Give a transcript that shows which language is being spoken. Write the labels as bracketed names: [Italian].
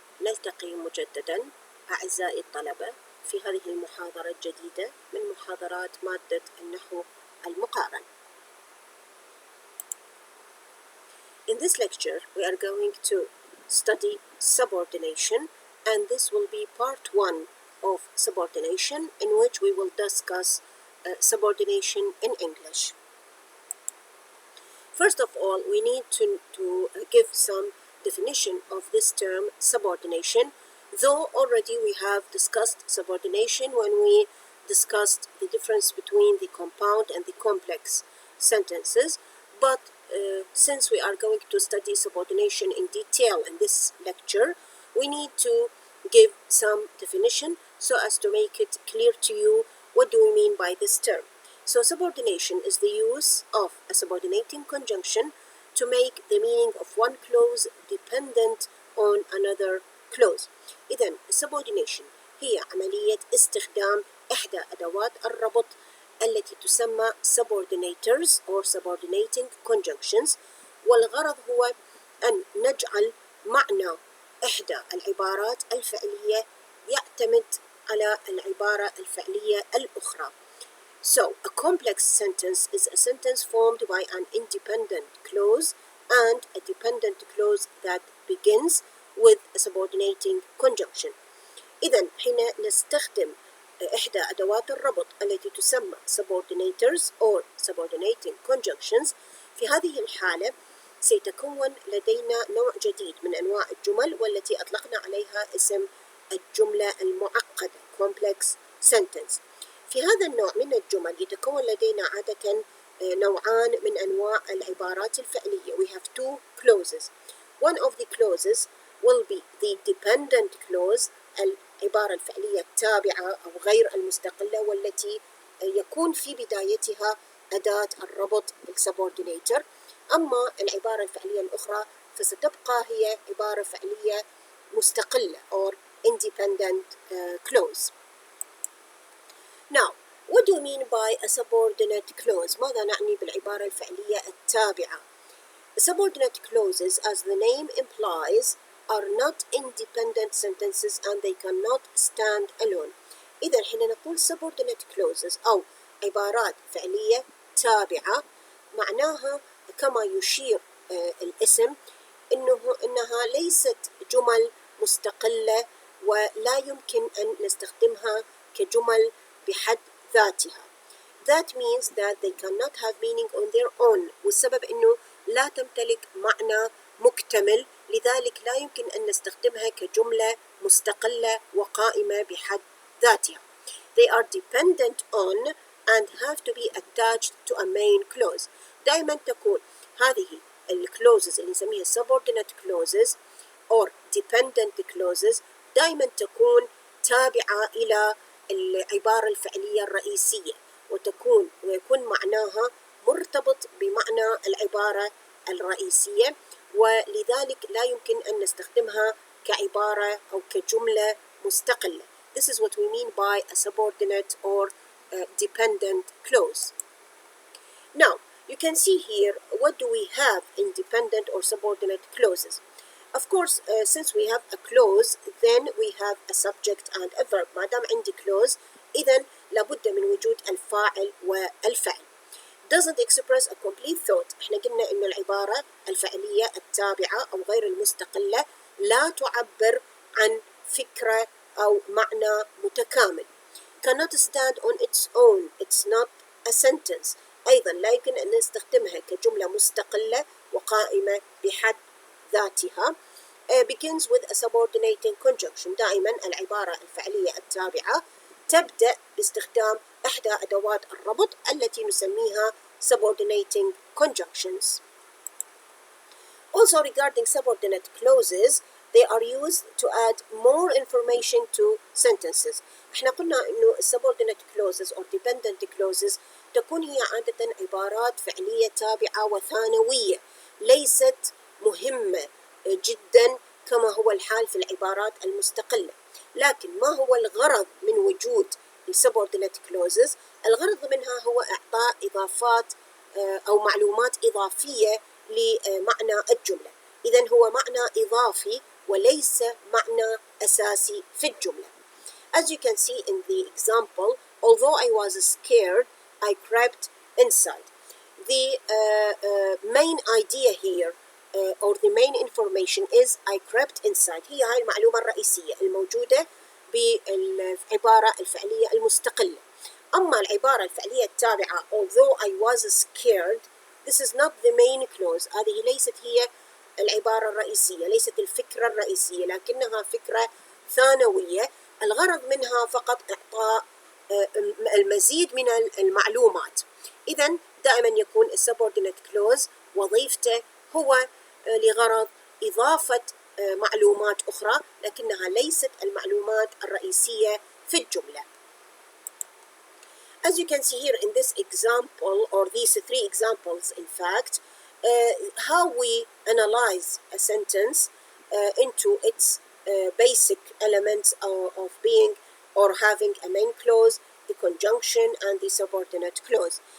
[Arabic] نلتقي مجددا أعزائي الطلبة في هذه المحاضرة الجديدة من محاضرات مادة النحو المقارن. [English] In this lecture we are going to study subordination, and this will be part 1 of subordination, in which we will discuss subordination in English. First of all, we need to give some definition of this term subordination, though already we have discussed subordination when we discussed the difference between the compound and the complex sentences, but since we are going to study subordination in detail in this lecture, we need to give some definition so as to make it clear to you what do we mean by this term. So subordination is the use of a subordinating conjunction to make the meaning of one clause dependent on another clause. [Arabic] إذن subordination هي عملية استخدام إحدى أدوات الربط التي تسمى [English] subordinators or subordinating conjunctions، [Arabic] والغرض هو أن نجعل معنى إحدى العبارات الفعلية يعتمد على العبارة الفعلية الأخرى. [English] So, a complex sentence is a sentence formed by an independent clause and a dependent clause that begins with a subordinating conjunction. [Arabic] إذن حين نستخدم إحدى أدوات الربط التي تسمى [English] subordinators or subordinating conjunctions، [Arabic] في هذه الحالة سيتكون لدينا نوع جديد من أنواع الجمل، والتي أطلقنا عليها اسم الجملة المعقدة complex sentence. في هذا النوع من الجمل يتكون لدينا عادة نوعان من أنواع العبارات الفعلية. [English] We have two clauses. One of the clauses will be the dependent clause، [Arabic] العبارة الفعلية التابعة أو غير المستقلة، والتي يكون في بدايتها أداة الربط subordinator. أما العبارة الفعلية الأخرى فستبقى هي عبارة فعلية مستقلة [English] or independent clause. Now, what do you mean by a subordinate clause? [Arabic] ماذا نعني بالعبارة الفعلية التابعة؟ [English] Subordinate clauses, as the name implies, are not independent sentences and they cannot stand alone. [Arabic] إذا حين نقول subordinate clauses أو عبارات فعلية تابعة، معناها كما يشير الاسم إنها ليست جمل مستقلة ولا يمكن أن نستخدمها كجمل بحد ذاتها. [English] That means that they cannot have meaning on their own، [Arabic] والسبب إنه لا تمتلك معنى مكتمل، لذلك لا يمكن أن نستخدمها كجملة مستقلة وقائمة بحد ذاتها. [English] They are dependent on and have to be attached to a main clause. [Arabic] دائما تكون هذه الclauses اللي نسميها [English] subordinate clauses or dependent clauses [Arabic] دائما تكون تابعة إلى العبارة الفعلية الرئيسية، ويكون معناها مرتبط بمعنى العبارة الرئيسية، ولذلك لا يمكن أن نستخدمها كعبارة أو كجملة مستقلة. [English] This is what we mean by a subordinate or dependent clause. Now, you can see here what do we have in dependent or subordinate clauses. Of course, since we have a clause, then we have a subject and a verb. [Arabic] ما دام عندي clause، إذن لابد من وجود الفاعل والفعل. [English] Doesn't express a complete thought. [Arabic] إحنا قلنا إنه العبارة الفعلية التابعة أو غير المستقلة لا تعبر عن فكرة أو معنى متكامل. [English] Cannot stand on its own. It's not a sentence. [Arabic] أيضا لا يمكن أن نستخدمها كجملة مستقلة وقائمة بحد ذاتها. [English] Begins with a subordinating conjunction. [Arabic] دائما العبارة الفعلية التابعة تبدأ باستخدام إحدى أدوات الربط التي نسميها subordinating conjunctions. [English] Also, regarding subordinate clauses, they are used to add more information to sentences. [Arabic] احنا قلنا إنه [English] subordinate clauses or dependent clauses [Arabic] تكون هي عادة عبارات فعلية تابعة وثانوية، ليست مهمة جدا كما هو الحال في العبارات المستقلة. لكن ما هو الغرض من وجود subordinate clauses؟ الغرض منها هو إعطاء إضافات أو معلومات إضافية لمعنى الجملة. إذن هو معنى إضافي وليس معنى أساسي في الجملة. [English] As you can see in the example, although I was scared, I crept inside. The main idea here or the main information is I crept inside. [Arabic] هي هاي المعلومة الرئيسية الموجودة بالعبارة الفعلية المستقلة. أما العبارة الفعلية التابعة [English] although I was scared, this is not the main clause. [Arabic] هذه ليست هي العبارة الرئيسية، ليست الفكرة الرئيسية، لكنها فكرة ثانوية الغرض منها فقط إعطاء المزيد من المعلومات. إذن دائما يكون subordinate clause وظيفته هو لغرض إضافة معلومات أخرى لكنها ليست المعلومات الرئيسية في الجملة. [English] As you can see here in this example, or these three examples in fact, how we analyze a sentence into its basic elements of being or having a main clause, the conjunction, and the subordinate clause.